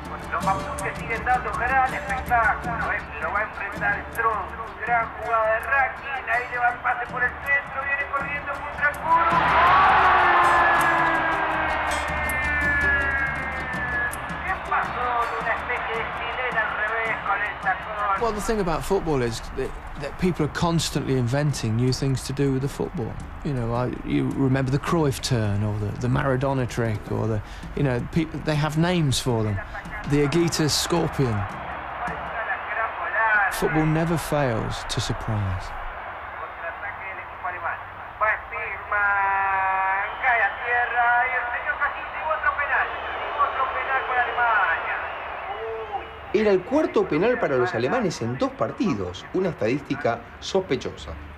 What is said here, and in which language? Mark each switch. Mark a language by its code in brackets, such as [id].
[es] Los mapuches siguen dando gran espectáculo. Lo va a enfrentar Strong. Gran jugada de Rakin. Ahí le va el pase por el centro. Viene corriendo contra el muro. ¿Qué pasó? Una especie de chilena al revés con el tacón. [en] Well, the thing about football is that people are constantly inventing new things to do with the football. You know, you remember the Cruyff turn or the Maradona trick or the, you know, they have names for them. The Aguitas Scorpion. Football never fails to surprise. [es] Contraataque del equipo alemán. Va Spielmann, cae a tierra y el señor Castillo otro penal. Otro penal para Alemania. Era el 4º penal para los alemanes en 2 partidos, una estadística sospechosa.